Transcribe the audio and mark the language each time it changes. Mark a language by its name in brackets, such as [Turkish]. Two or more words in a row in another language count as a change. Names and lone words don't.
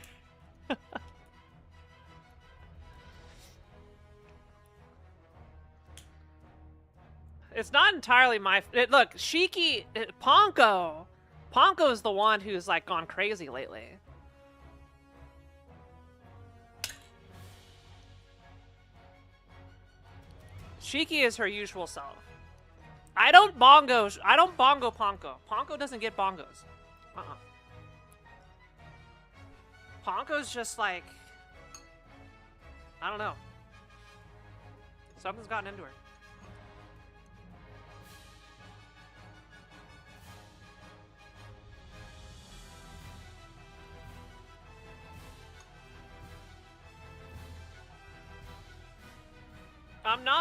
[English] It's not entirely my... Look, Shiki... Ponko! Ponko's the one who's, like, gone crazy lately. Shiki is her usual self. I don't bongo Ponko. Ponko doesn't get bongos. Ponko's just, like... I don't know. Something's gotten into her. I'm not...